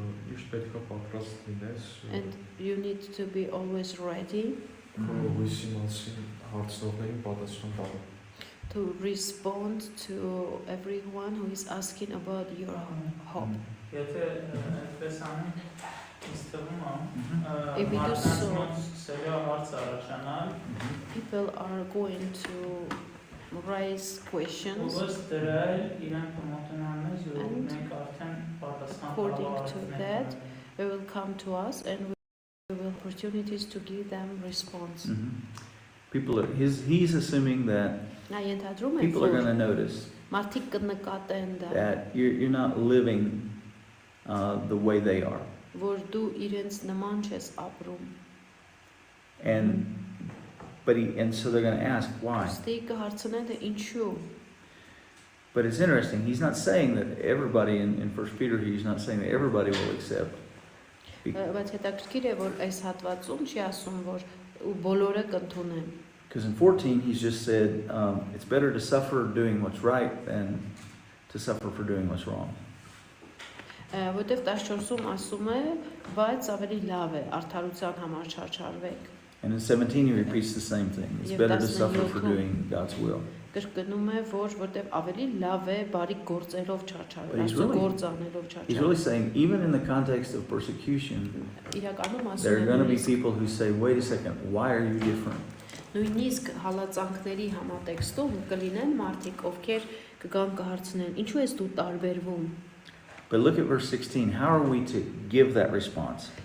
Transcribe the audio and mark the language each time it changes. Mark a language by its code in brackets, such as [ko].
[hy] Միշտ պետք է պատրաստ լինես [en] And you need to be always ready [hy] հույսի մասին հարցնողներին պատասխան տալու։ [en] to respond to everyone who is asking about your hope. [hy] Եթե այդպես անենք, ինձ թվում է, [en] If we do so, [hy] սկսել է հարց առաջանալ, [en] people are going to raise questions. [hy] ով դրա իրենք մոտենան մեզ ու [en] And [hy] մենք արդեն պատասխան [en] according to that, they will come to us and we will have opportunities to give them response. People are, he's assuming that [hy] Նա ենթադրում է, [en] people are going [hy] որ [en] to notice [hy] մարդիկ կնկատեն դա, [en] that you're not living the way they are. [hy] որ դու իրենց նման չես ապրում։ [en] And so they're going to ask why. [hy] Ստի կհարցնեն թե ինչու։ [en] But it's interesting. He's not saying that everybody in 1 Peter, he's not saying that everybody will accept. [hy] Բայց հետաքրքիր է, որ այս հատվածում չի ասում, որ բոլորը կընդունեն։ [en] Because in 14, he's just said, it's better to suffer doing what's right than to suffer for doing what's wrong. [hy] Որտեվ 14-ում ասում է, բայց ավելի լավ է արդարության համար չարչարվեք։ [en] And in 17, he repeats the same thing. It's better to suffer for doing God's will. [hy] Կրկնում է, որտեվ ավելի լավ է բարի գործերով չարչարվել, [en] But [hy] Աստծո գործ անելով [en] He's really [hy] չարչարվել։ [en] saying, even in the context of persecution, [hy] Իրականում [en] there are going to be [hy] ասում [en] people who say, wait a second, why are you different? [hy] նույնիսկ հալածանքների համատեքստում կլինեն մարդիկ, ովքեր կգան կհարցնեն, ինչու ես դու տարբերվում։ [en] But look at verse 16. How are we to give that response?